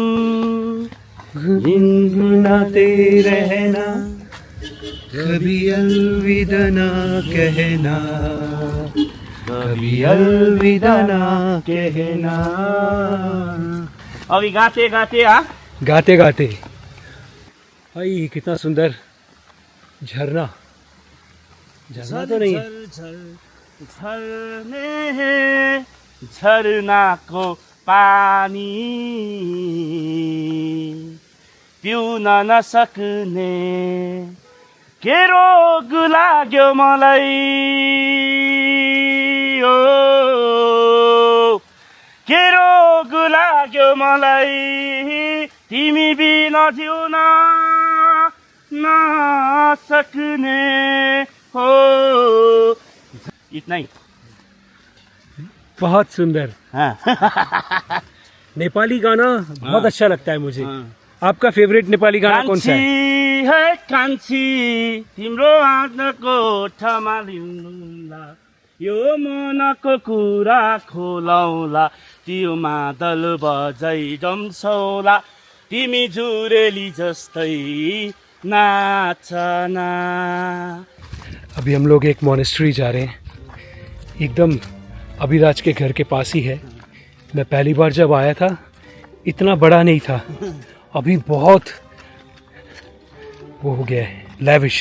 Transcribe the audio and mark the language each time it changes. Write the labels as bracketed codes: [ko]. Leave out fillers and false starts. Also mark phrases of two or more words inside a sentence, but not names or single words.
[hi] गुनगुनाते रहना, कभी अलविदा ना कहना, कभी अलविदा ना कहना। अभी गाते गाते हाँ गाते गाते भाई कितना सुंदर झरना। झरना तो नहीं है, झरने हैं [ne] झरना को पानी पिउन नसक्ने के रोग लाग्यो मलाई ओ के रोग लाग्यो मलाई तिमी बिना जिउन नसक्ने हो। [hi] इतना ही। बहुत सुंदर। हाँ। नेपाली गाना बहुत हाँ। अच्छा लगता है मुझे। हाँ। आपका फेवरेट नेपाली गाना कौन सा है? [ne] कान्छी है कान्छी तिम्रो आँखाको ओठमा लिउँला यो मनको कुरा खोलौला त्यो मादल बजाइ जम्सौला तिमी जुरेली जस्तै नाचना। [hi] अभी हम लोग एक मोनेस्ट्री जा रहे हैं, एकदम अभिराज के घर के पास ही है। मैं पहली बार जब आया था इतना बड़ा नहीं था, अभी बहुत वो हो गया है, लैविश।